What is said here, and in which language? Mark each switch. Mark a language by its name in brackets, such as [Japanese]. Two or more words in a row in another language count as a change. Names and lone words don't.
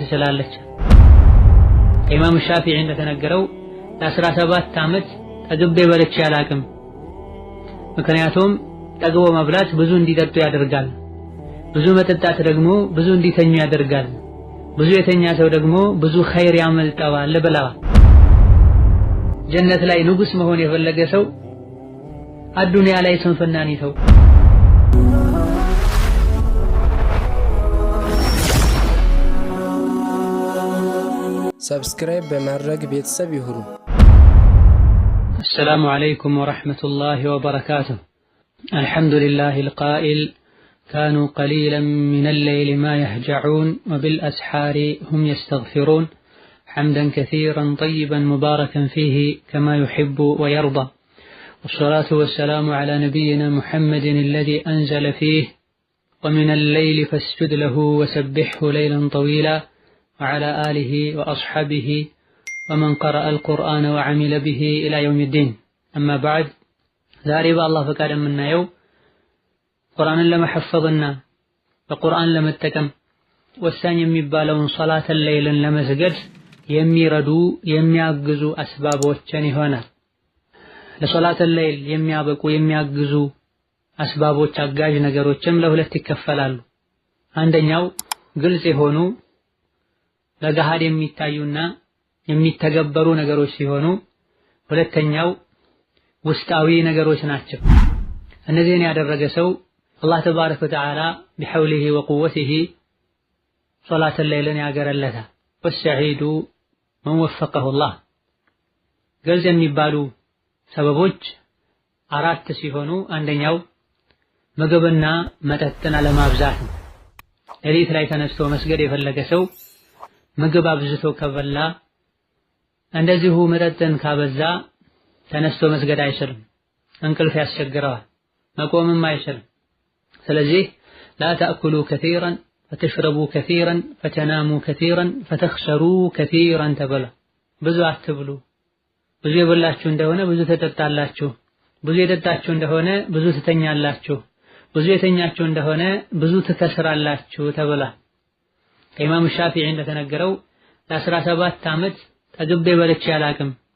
[Amharic] ትችላለች። ኢማም ሻፊዒ እንደተነገረው ለ17 ዓመት ጠግቤ በልቼ አላቅም። ምክንያቱም ጠግቦ መብላት ብዙ እንዲጠጡ ያደርጋል፣ ብዙ መጠጣት ደግሞ ብዙ እንዲተኙ ያደርጋል፣ ብዙ የተኛ ሰው ደግሞ ብዙ ኸይር ያመልጠዋል ብለዋል። ጀነት ላይ ንጉስ መሆን የፈለገ ሰው አዱንያ ላይ ስንፍናን ይተው። ሰብስክራይብ በማድረግ ቤተሰብ ይሁኑ። [Arabic] السلام عليكم ورحمة الله وبركاته. الحمد لله القائل كانوا قليلا من الليل ما يهجعون وبالأسحار هم يستغفرون حمدا كثيرا طيبا مباركا فيه كما يحب ويرضى. والصلاة والسلام على نبينا محمد الذي أنزل فيه ومن الليل فاسجد له وسبحه ليلا طويلا وعلى آله وأصحابه ومن قرأ القرآن وعمل به إلى يوم الدين. أما بعد [Amharic] ዛሬ በአላህ ፈቃድ የምናየው ቁርአንን ለመሐፈዝና በቁርአን ለመጠቀም ወሳኝ የሚባለውን ሶላተል ለይልን ለመስገድ የሚረዱ የሚያግዙ አስባቦችን ይሆናል። ለሶላተል ለይል የሚያበቁ የሚያግዙ አስባቦች አጋዥ ነገሮችም ለሁለት ይከፈላሉ። አንደኛው ግልጽ የሆኑ ለገሃድ የሚታዩና የሚተገበሩ ነገሮች ሲሆኑ ሁለተኛው ውስጣዊ ነገሮች ናቸው። እነዚህን ያደረገ ሰው [Arabic] الله تبارك وتعالى بحوله وقوته [Amharic] ሶላተል ለይልን ያገረለታል። [Arabic] والسعيد من وفقه الله። [Amharic] ግልጽ የሚባሉ ሰበቦች አራት ሲሆኑ አንደኛው ምግብና መጠጥን አለማብዛት ነው። ሌሊት ላይ ተነስቶ መስገድ የፈለገ ሰው ምግብ አብዝቶ ከበላ እንደዚሁ መጠጥን ካበዛ ተነስቶ መስገድ አይችልም፣ እንቅልፍ ያስቸግረዋል፣ መቆምም አይችልም። ስለዚህ [Arabic] لا تأكلوا كثيرا فتشربوا كثيرا فتناموا كثيرا فتخسروا كثيرا [Amharic] ተበላ። ብዙ አትብሉ፣ ብዙ የበላችሁ እንደሆነ ብዙ ተጠጣላችሁ፣ ብዙ የጠጣችሁ እንደሆነ ብዙ ትተኛላችሁ፣ ብዙ የተኛችሁ እንደሆነ ብዙ ትከስራላችሁ ተበላ። ከኢማም ሻፊዒ እንደተነገረው ለ17 ዓመት ጠግቤ በልቼ አላቅም።